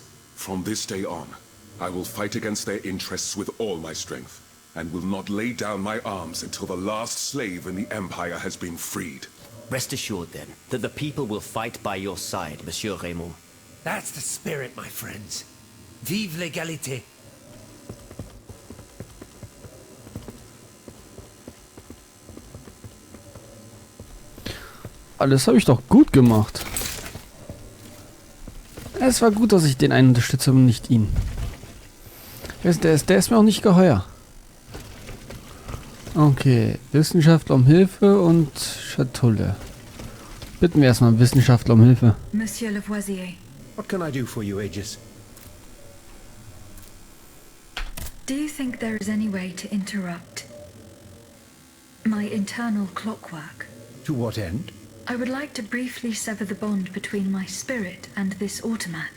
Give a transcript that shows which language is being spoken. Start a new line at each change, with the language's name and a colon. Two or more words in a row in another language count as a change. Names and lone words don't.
English: From this day on, I will fight against their interests with all my strength, and will not lay down my arms until the last slave in the Empire has been freed. Rest assured, then, that the people will fight by your side, Monsieur Raymond. That's the spirit, my friends.
French: Vive l'égalité.
German: Alles habe ich doch gut gemacht. Es war gut, dass ich den einen unterstütze und nicht ihn. Der ist mir auch nicht geheuer. Okay, Wissenschaftler um Hilfe und Schatulle. Bitten wir erstmal Wissenschaftler um Hilfe.
English: Monsieur Lavoisier, What can I do for you, Aegis? do you think there is any way to interrupt my internal clockwork? To what end? I would like to briefly sever the bond between my spirit and this automat.